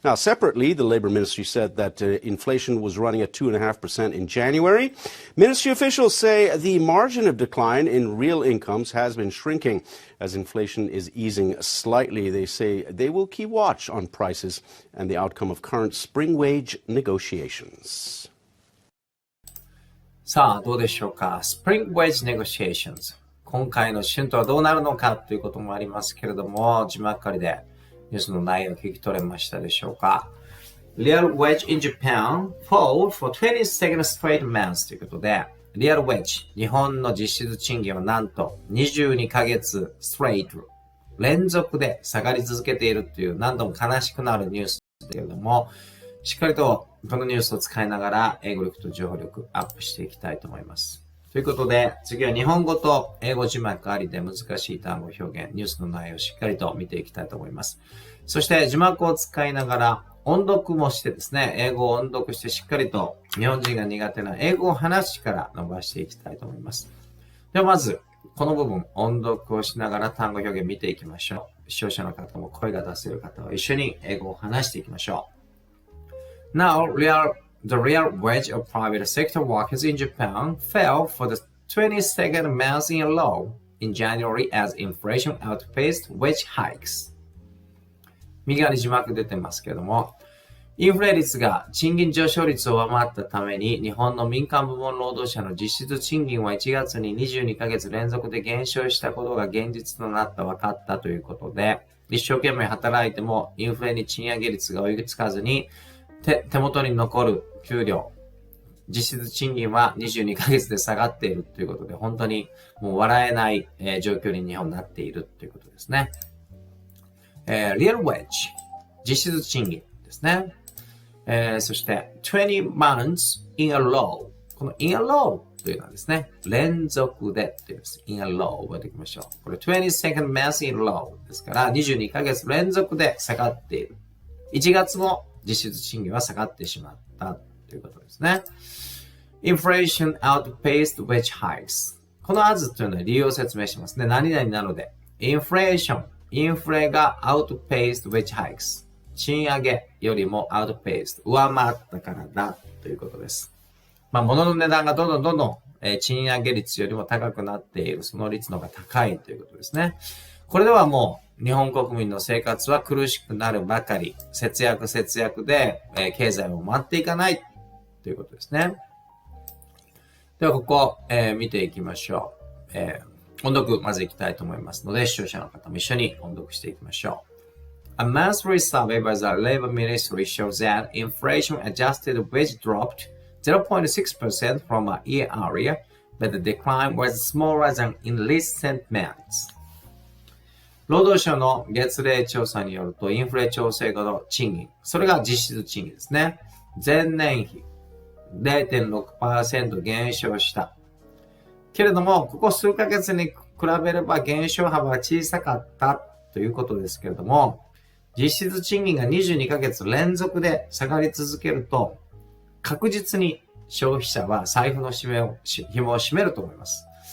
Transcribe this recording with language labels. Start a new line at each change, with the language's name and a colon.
English: Now, separately, the Labor Ministry said that inflation was running at 2.5% in January. Ministry officials say the margin of decline in real incomes has been shrinking as inflation is easing slightly. They say they will keep watch on prices and the outcome of current spring wage negotiations.
Japanese: さあどうでしょうか。
English: Spring Wage Negotiations
Japanese: 今回の春闘はどうなるのかということもありますけれども字幕ありでニュースの内容を聞き取れましたでしょうか。
English: Real wage in Japan fall for 22nd straight months
Japanese: ということでリアルウェッジ、日本の実質賃金はなんと22ヶ月ストレート連続で下がり続けているという何度も悲しくなるニュースですけれども、しっかりとこのニュースを使いながら英語力と情報力アップしていきたいと思います。ということで次は日本語と英語字幕ありで難しい単語表現、ニュースの内容をしっかりと見ていきたいと思います。そして字幕を使いながら音読もしてですね、英語を音読してしっかりと日本人が苦手な英語を話から伸ばしていきたいと思います。ではまず、この部分、音読をしながら単語表現見ていきましょう。視聴者の方も声が出せる方は一緒に英語を話していきましょう。
English: Now, the real wage of private sector workers in Japan fell for the 22nd month in a row in January as inflation outpaced wage hikes.
Japanese: 右側に字幕出てますけれども、インフレ率が賃金上昇率を上回ったために、日本の民間部門労働者の実質賃金は1月に22ヶ月連続で減少したことが現実となった分かったということで、一生懸命働いてもインフレに賃上げ率が追いつかずに、手元に残る給料、実質賃金は22ヶ月で下がっているということで、本当にもう笑えない、状況に日本になっているということですね。 Real wage、実質賃金ですね。そして、
English: 20 months in a row。
Japanese: この in a row というのはですね、連続でというです。in a row 覚えておきましょう。これ
English: 22nd month in a row
Japanese: ですから、22ヶ月連続で下がっている。 1月も実質賃金は下がってしまったということですね。
English: Inflation outpaced wage hikes。
Japanese: この as というのは理由を説明しますね。何々なので。インフレが
English: outpaced wage hikes。
Japanese: 賃上げよりも
English: outpaced
Japanese: 上回ったからだということです。物の値段がどんどん、賃上げ率よりも高くなっている、その率の方が高いということですね。これではもう日本国民の生活は苦しくなるばかり、節約で、経済も回っていかないということですね。ではここ、見ていきましょう。音読まずいきたいと思いますので、視聴者の方も一緒に音読していきましょう。
English: A monthly survey by the Labor Ministry shows that inflation-adjusted wage dropped 0.6% from a year earlier, but the decline was smaller than in recent months.
Japanese: 労働省の月例調査によると、インフレ調整後の賃金、それが実質賃金ですね。前年比 0.6% 減少した。けれども、ここ数ヶ月に比べれば減少幅が小さかったということですけれども、実質賃金が22ヶ月連続で下がり続けると、確実に消費者は財布の紐を締めると思います。